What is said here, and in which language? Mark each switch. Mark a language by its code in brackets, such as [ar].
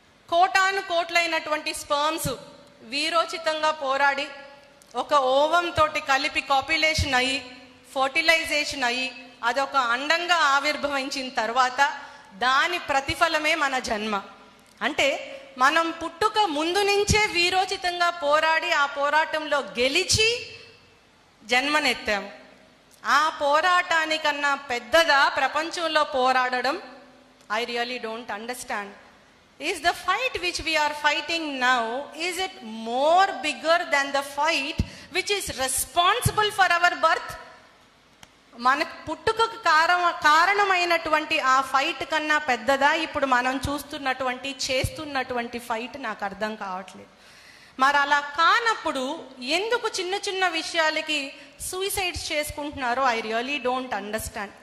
[te] కోటాను కోట్లైనటువంటి స్పర్మ్స్ వీరోచితంగా పోరాడి ఒక ఓవం తోటి కలిపి కాప్యులేషన్ అయ్యి, ఫర్టిలైజేషన్ అయ్యి, అదొక అండంగా ఆవిర్భవించిన తర్వాత దాని ప్రతిఫలమే మన జన్మ. అంటే మనం పుట్టుక ముందు నుంచే వీరోచితంగా పోరాడి ఆ పోరాటంలో గెలిచి జన్మనెత్తాము. ఆ పోరాటానికన్నా పెద్దదా ప్రపంచంలో పోరాడడం? [en] I really don't understand. Is the fight which we are fighting now, is it more bigger than the fight which is responsible for our birth? [te] మన పుట్టుకకు కారణమైనటువంటి ఆ ఫైట్ కన్నా పెద్దదా ఇప్పుడు మనం చేస్తున్నటువంటి ఫైట్? నాకు అర్థం కావట్లేదు. మరి అలా కానప్పుడు ఎందుకు చిన్న చిన్న విషయాలకి సూసైడ్స్ చేసుకుంటున్నారో [en] I really don't understand.